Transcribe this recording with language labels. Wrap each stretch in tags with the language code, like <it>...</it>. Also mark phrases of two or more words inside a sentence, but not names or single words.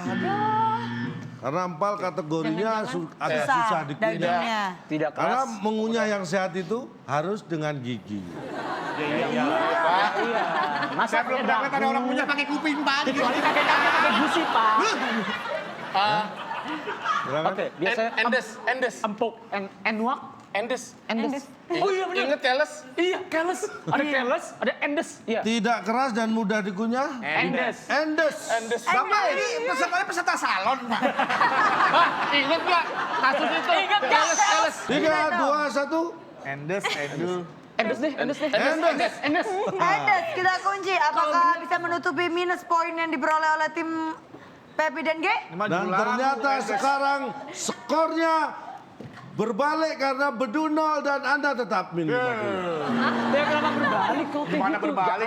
<id>Karena empal kategorinya agak Susah susah dikunyah. dagingnya. Tidak Karena mengunyah yang sehat itu harus dengan gigi. Masa Saya belum pernah lihat ada orang punya pakai kuping, Pak. kecuali kakek-kakek pakai gusi, Pak. Silakan. Oke, biasanya Endes. empuk, enwak, Endes. Endes. Oh iya bener. Ingat keles? Iya, keles. Ada keles, ada endes. Iya. Tidak keras dan mudah dikunyah. Endes. Endes. Endes. Bapak ini pesertanya peserta salon, Pak. Pak, ingat nggak kasus itu? Ingat nggak? Keles. 3, 2, 1. Endes, Edu. Endes deh. Endes. Endes. Endes, kita kunci. Apakah bisa menutupi minus poin yang diperoleh oleh tim Pepi dan G? Dan ternyata sekarang skornya berbalik karena Bedu 0 dan Anda tetap minus 50. Dia kenapa berbalik kok? Gimana berbalik?</id>